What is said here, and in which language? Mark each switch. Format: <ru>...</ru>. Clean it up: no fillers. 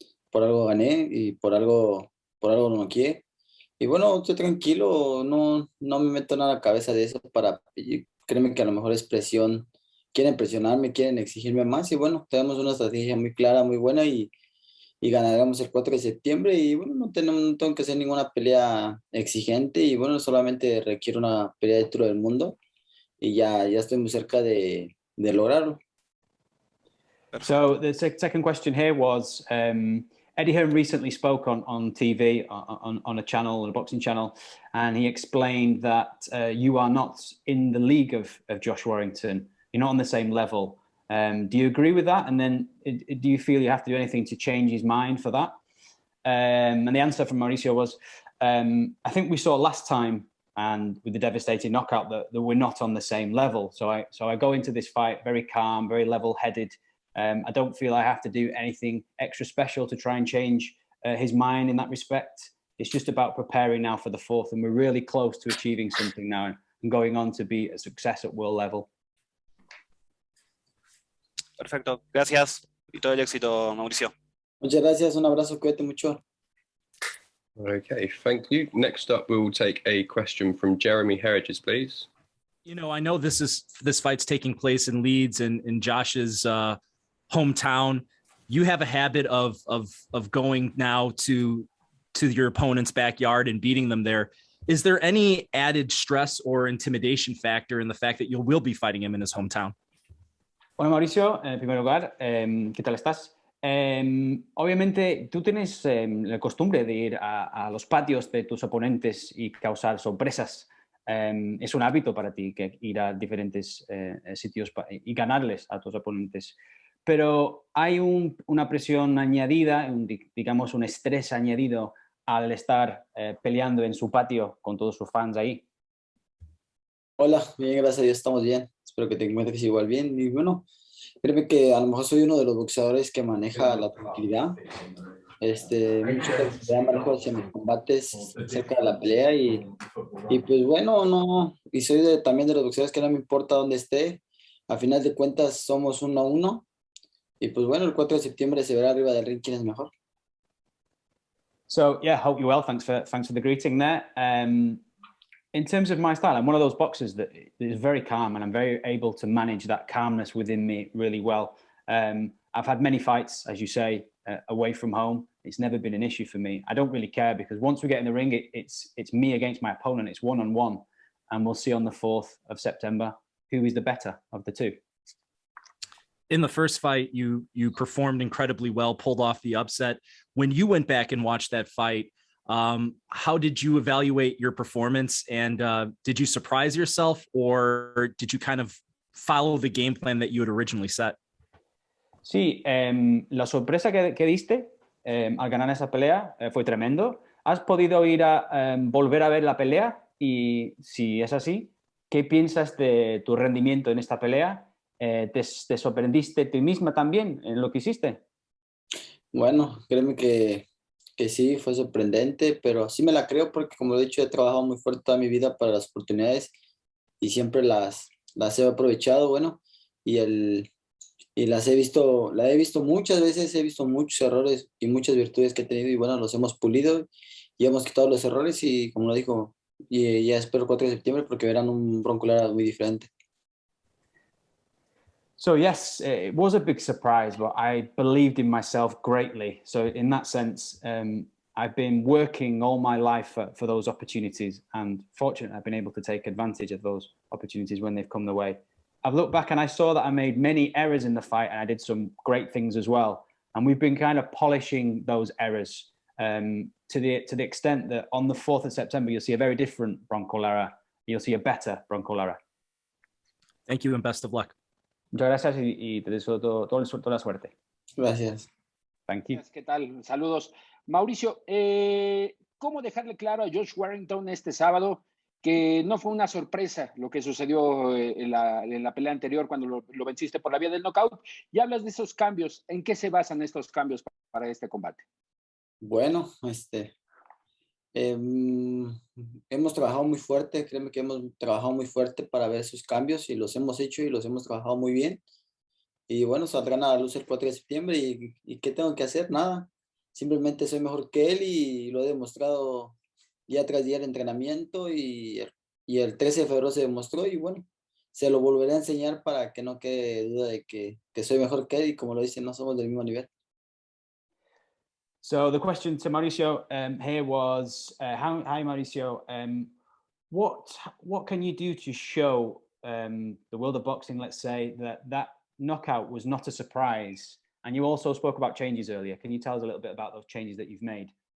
<es>Por algo gané y por algo no noqueé. Y bueno, estoy tranquilo, no me meto nada a la cabeza de eso créeme que a lo mejor es presión, quieren presionarme, quieren exigirme más y bueno, tenemos una estrategia muy clara, muy buena y ganaremos el 4 de septiembre y bueno, no tengo que hacer ninguna pelea exigente y bueno, solamente requiero una pelea de título del mundo y ya estoy muy cerca de lograrlo.</es> <en>So the second question here was, Eddie Hearn recently spoke on TV, on a channel, on a boxing channel, and he explained that you are not in the league of Josh Warrington. You're not on the same level. Do you agree with that? And then do you feel you have to do anything to change his mind for that? And the answer from Mauricio was, I think we saw last time, and with the devastating knockout, that we're not on the same level. So I go into this fight very calm, very level-headed. I don't feel I have to do anything extra special to try and change his mind in that respect. It's just about preparing now for the 4th, and we're really close to achieving something now and going on to be a success at world level.</en> <es>Perfecto, gracias y todo el éxito, Mauricio. Muchas gracias, un abrazo, cuídate mucho.</es> <en>Okay, thank you. Next up, we will take a question from Jeremy Herridges, please. You know, I know this fight's taking place in Leeds and in Josh's hometown. You have a habit of going now to your opponent's backyard and beating them there. Is there any added stress or intimidation factor in the fact that you will be fighting him in his hometown?</en> <es>Hola Mauricio, en primer lugar, ¿qué tal estás? Obviamente tú tienes la costumbre de ir a los patios de tus oponentes y causar sorpresas. Es un hábito para ti que ir a diferentes sitios y ganarles a tus oponentes. Pero hay una presión añadida, digamos un estrés añadido al estar peleando en su patio con todos sus fans ahí. Hola, bien, gracias a Dios, estamos bien. Espero que te encuentres igual bien. Y bueno, créeme que a lo mejor soy uno de los boxeadores que maneja la tranquilidad. Mucha tranquilidad manejo hacia mis combates cerca de la pelea y pues bueno, no, y soy también de los boxeadores que no me importa dónde esté. A final de cuentas somos 1-1 y pues bueno, el 4 de septiembre se verá arriba del ring quién es mejor.</es> <en>So yeah, hope you're well. Thanks for the greeting there. In terms of my style, I'm one of those boxers that is very calm, and I'm very able to manage that calmness within me really well. I've had many fights, as you say, away from home. It's never been an issue for me. I don't really care because once we get in the ring, it's me against my opponent. It's one-on-one, and we'll see on the 4th of September who is the better of the two. In the first fight, you performed incredibly well, pulled off the upset. When you went back and watched that fight, how did you evaluate your performance, and did you surprise yourself, or did you kind of follow the game plan that you had originally set?</en> <es>Sí, la sorpresa que diste al ganar esa pelea fue tremendo. ¿Has podido ir a volver a ver la pelea? Y si es así, ¿qué piensas de tu rendimiento en esta pelea? ¿Te sorprendiste tú misma también en lo que hiciste? Bueno, créeme que sí, fue sorprendente, pero sí me la creo porque como he dicho, he trabajado muy fuerte toda mi vida para las oportunidades y siempre las he aprovechado, bueno, y la he visto muchas veces, he visto muchos errores y muchas virtudes que he tenido y bueno, los hemos pulido y hemos quitado los errores y como lo dijo, y ya espero el 4 de septiembre porque verán un Bronco Lara muy diferente.</es> <en>So yes, it was a big surprise, but I believed in myself greatly. So in that sense, I've been working all my life for those opportunities, and fortunately, I've been able to take advantage of those opportunities when they've come the way. I've looked back and I saw that I made many errors in the fight, and I did some great things as well. And we've been kind of polishing those errors to the extent that on the 4th of September, you'll see a very different Bronco Lara. You'll see a better Bronco Lara. Thank you and best of luck.</en> <es>Muchas gracias y te deseo toda la suerte. Gracias.</es> <en>Thank you.</en> <es>¿Qué tal? Saludos. Mauricio, ¿cómo dejarle claro a Josh Warrington este sábado que no fue una sorpresa lo que sucedió en la pelea anterior cuando lo venciste por la vía del knockout? Y hablas de esos cambios. ¿En qué se basan estos cambios para este combate? Bueno, hemos trabajado muy fuerte, créeme que hemos trabajado muy fuerte para ver esos cambios y los hemos hecho y los hemos trabajado muy bien. Y bueno, saldrán a la luz el 4 de septiembre y ¿qué tengo que hacer? Nada, simplemente soy mejor que él y lo he demostrado día tras día el entrenamiento y el 13 de febrero se demostró y bueno, se lo volveré a enseñar para que no quede duda de que soy mejor que él y como lo dicen, no somos del mismo nivel.</es> <en>So the question to Mauricio here was, hi Mauricio, what can you do to show the world of boxing, let's say, that knockout was not a surprise? And you also spoke about changes earlier. Can you tell us a little bit about those changes that you've made?</en>